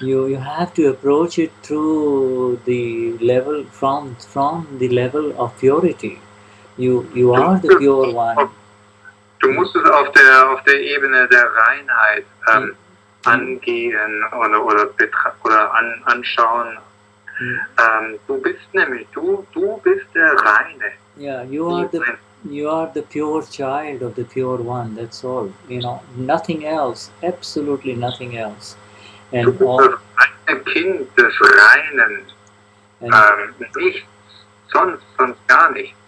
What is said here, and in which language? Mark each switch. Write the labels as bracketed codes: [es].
[en] You have to approach it through the level from the level of purity. You are the pure one. [de] Du musst es auf der Ebene der Reinheit angehen oder anschauen. Du bist nämlich du bist der Reine. [en] Yeah, you are the pure child of the pure one. That's all. You know, nothing else. Absolutely nothing else. [de] And du bist das reine Kind des Reinen. Nichts, sonst gar nichts.